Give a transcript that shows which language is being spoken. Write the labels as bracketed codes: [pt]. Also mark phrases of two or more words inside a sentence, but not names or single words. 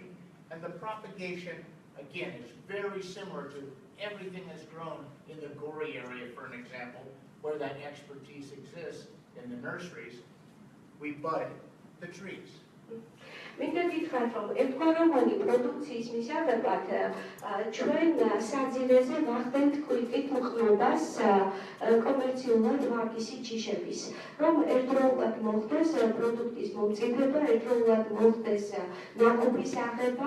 [en] And the propagation, again, is very similar to everything that's grown in the Gori area, for an example, where that expertise exists in the nurseries. We bud the trees. [ka] მინდა გითხრათ, რომ ერთგვაროვანი პროდუქციის მისაღებად ჩვენ საძირეზე ვახდენთ კვირტით მყნობას კომერციულად ვარგისით ჯიშების, რომ ერთდროულად მოხდეს პროდუქტის მომწიფება, ერთდროულად მოხდეს ნაკობის აღება.